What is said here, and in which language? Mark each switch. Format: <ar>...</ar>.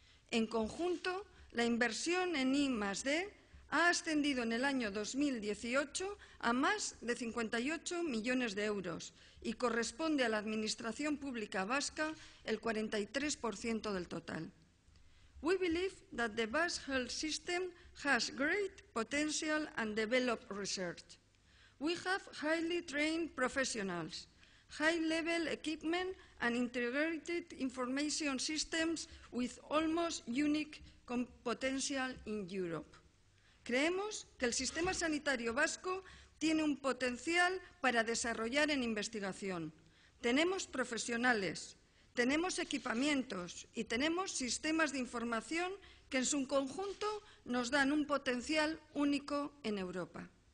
<es>En conjunto, la inversión en I+D ha ascendido en el año 2018 a más de 58 millones de euros y corresponde a la Administración Pública Vasca el 43% del total.</es> <en>We believe that the Basque health system has great potential and developed research. We have highly trained professionals, high-level equipment and integrated information systems with almost unique potential in Europe.</en> <es>Creemos que el sistema sanitario vasco tiene un potencial para desarrollar en investigación. Tenemos profesionales, tenemos equipamientos y tenemos sistemas de información que en su conjunto nos dan un potencial único en Europa.</es>